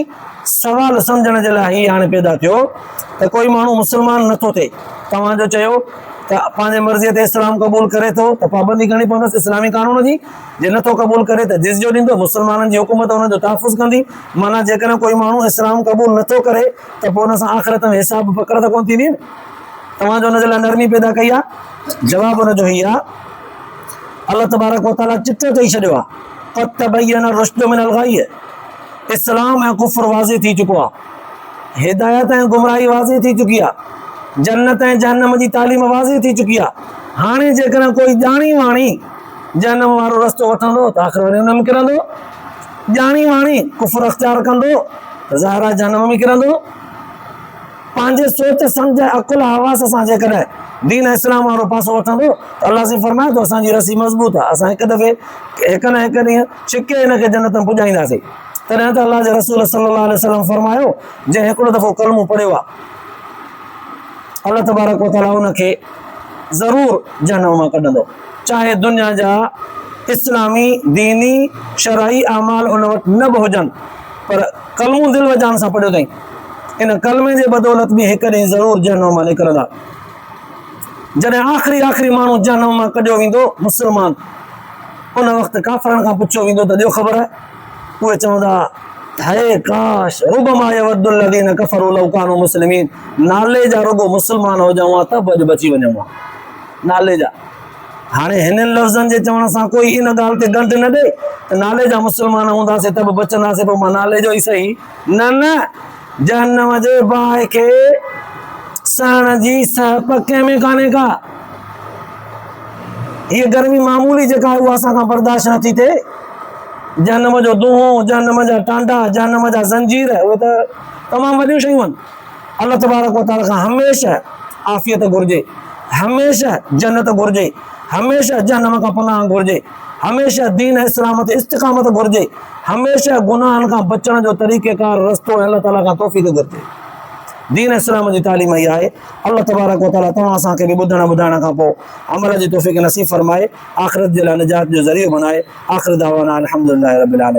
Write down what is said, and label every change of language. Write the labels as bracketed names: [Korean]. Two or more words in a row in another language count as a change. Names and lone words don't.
[Sindhi] सवाल सम्झण जे लाइ हीअ हाणे पैदा थियो त कोई माण्हू मुस्लमान नथो थिए, तव्हांजो चयो त पंहिंजे मर्ज़ीअ ते इस्लाम क़बूल करे थो त पाबंदी करणी पवंदसि इस्लामी कानून जी, जे नथो क़बूल करे त जिज़ियो ॾींदो, मुस्लमाननि जी हुकूमत हुनजो तहफ़ुज़ कंदी। माना जेकॾहिं कोई माण्हू इस्लाम क़बूल नथो करे त पोइ हुन सां आख़िरत में हिसाब पकड़ त कोन थींदी न। तव्हांजो हुनजे लाइ नरमी पैदा कई आहे। जवाबु हुनजो हीअ आहे, अल्लाह तबारक व तआला चिटो चई छॾियो आहे, [Arabic] قد تبين الرشد من الغي. [Sindhi] इस्लाम ऐं कुफ़्र वाज़िह थी चुको आहे, हिदायत ऐं गुमराही वाज़िह थी चुकी आहे, जन्नत ऐं जहन्नम जी तालीम वाज़िह थी चुकी आहे। हाणे जेकॾहिं कोई ॼाणी वाणी जहन्नम वारो रस्तो वठंदो त आख़िर वरी हुन में किरंदो, ॼाणी वाणी कुफ़्र अख़्तियार कंदो त ज़ाहिर आहे जहन्नम में किरंदो। पंहिंजे सोच सम्झ अकुल हवास सां जेकॾहिं दीन इस्लाम वारो पासो वठंदो त अल्लाह से फरमाए थो असांजी रसी मज़बूत आहे, असां हिकु दफ़े हिकु न हिकु ॾींहुं छिके हिनखे जन्नत में पुॼाईंदासीं। तॾहिं त अल्लाह जे रसूल [Arabic] صلى الله عليه وسلم [Sindhi] फरमायो जंहिं हिकिड़ो दफ़ो कलमो पढ़ियो आहे अल्लाह तबारक व तआला उनखे ज़रूरु जहन्नम मां कढंदो, चाहे दुनिया जा इस्लामी दीनी शरई अमाल उन वटि न बि हुजनि, पर कलमो दिलि वजान सां पढ़ियो अथई, इन कलमे जे बदौलत बि हिकु ॾींहुं ज़रूरु जहन्नम मां निकिरंदा। जॾहिं आख़िरी माण्हू जहन्नम मां कढियो वेंदो मुस्लमान, उन वक़्तु काफ़रनि खां पुछियो वेंदो त ॾियो ख़बर आहे, उहे चवंदा हाय काश [Arabic] ربما يود الذين كفروا لو كانوا مسلمين, [Sindhi] नाले जा रुगो मुस्लमान हुजऊं हा त बि अॼु बची वञूं हा, नाले जा। हाणे हिननि लफ़्ज़नि जे चवण सां कोई इन ॻाल्हि ते गंढ न ॾे त नाले जा मुस्लमान हूंदासीं त बि बचंदासीं, पोइ मां नाले जो ई सही, न न, जहन्नम जे बाहि खे सहण जी सहप कंहिंमें कान्हे का। हीअ गर्मी मामूली जेका आहे उहा असांखां बर्दाश्त नथी थिए, जहन्नम जो दूंहों, जहन्नम जा टांडा, जहन्नम जा ज़ंजीर, उहे त तमामु वॾियूं शयूं आहिनि। अल्लाह तबारक व तआला खां हमेशह आफ़ियत घुरिजे, हमेशह जन्नत घुरिजे, हमेशह जहन्नम खां पनाह घुरिजे, हमेशह दीन इस्लाम ते इस्तिक़ामत घुरिजे, हमेशह गुनाहनि खां बचण जो तरीक़ेकार रस्तो अल्लाह ताला खां तौफ़ीक़ घुरिजे। दीन इस्लाम जी तालीम इहा आहे। अल्लाह तबारक व तआला तव्हां असांखे बि ॿुधण ॿुधाइण खां पोइ अमल जी तौफ़ीक़ नसीब फरमाए, आख़िरत जे लाइ निजात जो ज़रियो बनाए। [Arabic] آخر دعوانا الحمد لله رب العالمين.